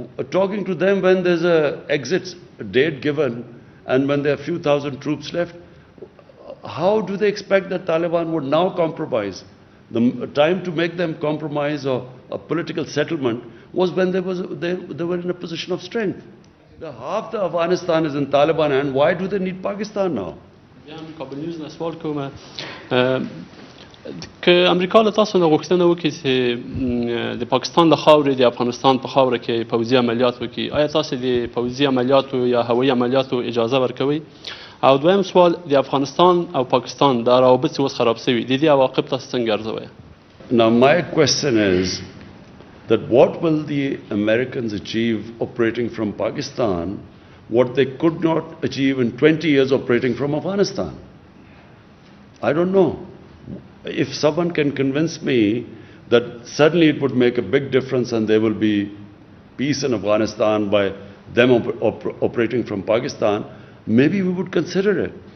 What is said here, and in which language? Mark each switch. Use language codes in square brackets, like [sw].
[en] Talking to them when there's an exit date given and when there are a few thousand troops left, how do they expect that Taliban would now compromise? The time to make them compromise or a political settlement was when they were in a position of strength. Half the Afghanistan is in Taliban hand. Why do they need Pakistan now? [ps] که امریکا له تاسو نه غوښتنه وکړي چې د پاکستان له خاورې د افغانستان په خاوره کې پوځي عملیات وکړي، آیا تاسو د پوځي عملیاتو یا هوایي عملیاتو اجازه ورکوي؟ او دویم سوال، د افغانستان او پاکستان د روابط اوس خراب شوي، د دې عواقب تاسو څنګه ارزوئ؟ [en] Now my question is, that what will the Americans achieve operating from Pakistan, what they could not achieve in 20 years operating from Afghanistan. I don't know. If someone can convince me that suddenly it would make a big difference and there will be peace in Afghanistan by them operating from Pakistan, maybe we would consider it.